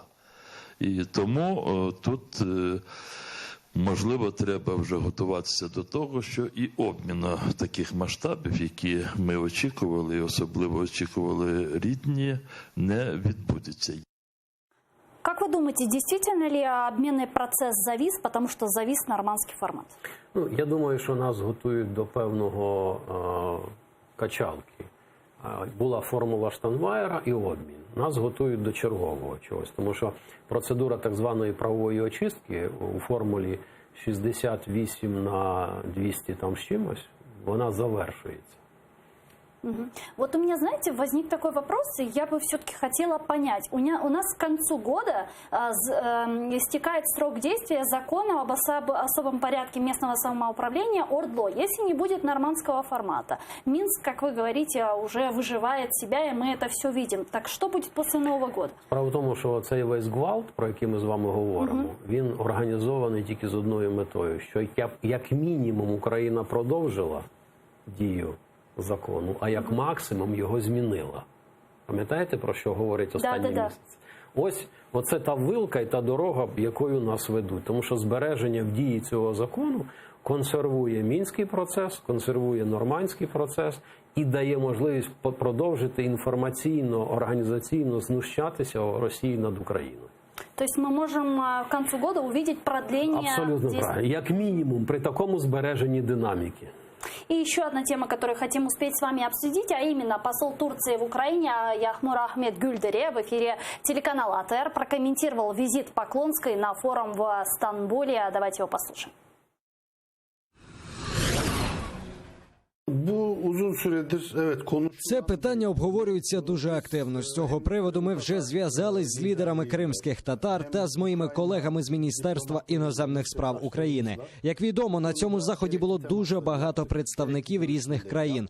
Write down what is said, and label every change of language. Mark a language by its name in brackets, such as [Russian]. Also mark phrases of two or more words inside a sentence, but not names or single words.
[Ukrainian] І тому тут, можливо, треба вже готуватися до того, що і обміну таких масштабів, які ми очікували, і особливо очікували рідні, не відбудеться. [Russian] Как вы думаете, действительно ли обменный процесс завис, потому что завис нормандский формат? [Ukrainian] Я думаю, що нас готують до певного качалки. Була формула Штайнмаєра і обмін. Нас готують до чергового чогось, тому що процедура так званої правової очистки у формулі 68 на 200 там з чимось, вона завершується. [Russian] Вот у меня, знаете, возник такой вопрос, и я бы все-таки хотела понять. У нас к концу года истекает срок действия закона об особом порядке местного самоуправления ОРДЛО, если не будет нормандского формата. Минск, как вы говорите, уже выживает себя, и мы это все видим. Так что будет после Нового года? [Ukrainian] Справа в тому, що цей весь гвалт, про який ми з вами говоримо, він організований тільки з одною метою, що як мінімум Україна продовжила дію закону, а як максимум його змінила. Пам'ятаєте, про що говорить останній місяць? Оце та вилка і та дорога, якою нас ведуть. Тому що збереження в дії цього закону консервує мінський процес, консервує нормандський процес і дає можливість продовжити інформаційно, організаційно знущатися Росії над Україною. [Russian] То есть мы можем к концу года увидеть продление... [Ukrainian] Абсолютно правильно. Як мінімум при такому збереженні динаміки. [Russian] И еще одна тема, которую хотим успеть с вами обсудить, а именно посол Турции в Украине Яхмур Ахмет Гюльдере в эфире телеканала АТР прокомментировал визит Поклонской на форум в Стамбуле. Давайте его послушаем. [Ukrainian] Це питання обговорюється дуже активно. З цього приводу ми вже зв'язались з лідерами кримських татар та з моїми колегами з Міністерства іноземних справ України. Як відомо, на цьому заході було дуже багато представників різних країн.